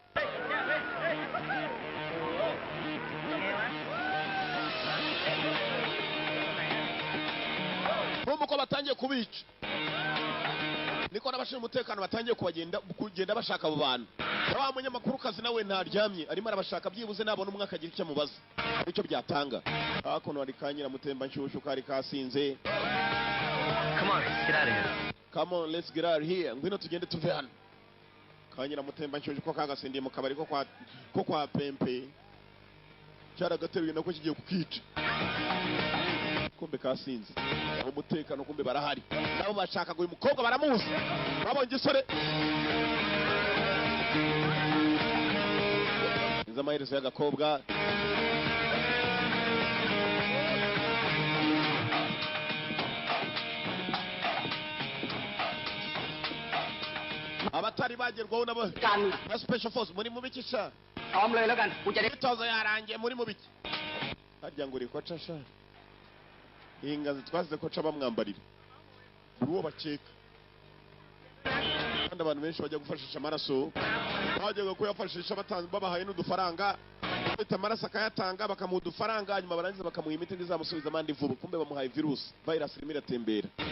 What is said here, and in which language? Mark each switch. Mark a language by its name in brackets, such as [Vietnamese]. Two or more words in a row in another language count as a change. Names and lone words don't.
[Kinyarwanda] nk'uko batangiye kubica niko n'abashinzwe umutekano batangiye kugenda bashaka abo bantu wa munyamakuru kazi nawe ntaryamye arimo arabashaka byibuze nabona umwe akagira icyo amubaza nicyo byatanga hakuno hari kanyira mutemba nshyushyu kari kasinze [English] come on let's get out of here [Kinyarwanda] ngwino tugende tuve hano kanyira mutemba nshyushyu ko kagasindiye mu kabari ko kwa pempe cyaragateruye nako kigiye kukica kumbe kasinze umutekano kumbe barahari nabo bashakaga uyu mukobwa baramuzi babonye igisore iza amaherezo y'agakobwa abatari bagerwaho na [English] special force [Kinyarwanda] muri mubikisha [Thai] พร้อมเลยแล้วกันกูจะได้ [Kinyarwanda] imyitozo yarangiye muri mubiki harya ngo uri koca sha iyi ngazi twasize koca bamwambarira buri uwo bakeka kandi abantu benshi bajya gufashisha amaraso bajyaga kuyafashisha babahaye n'udufaranga bafite amaraso akayatanga bakamuha udufaranga hanyuma barangiza bakamuha imiti ntizamusubiza amande vuba kumbe bamuhaye virusi virus irimo iratembera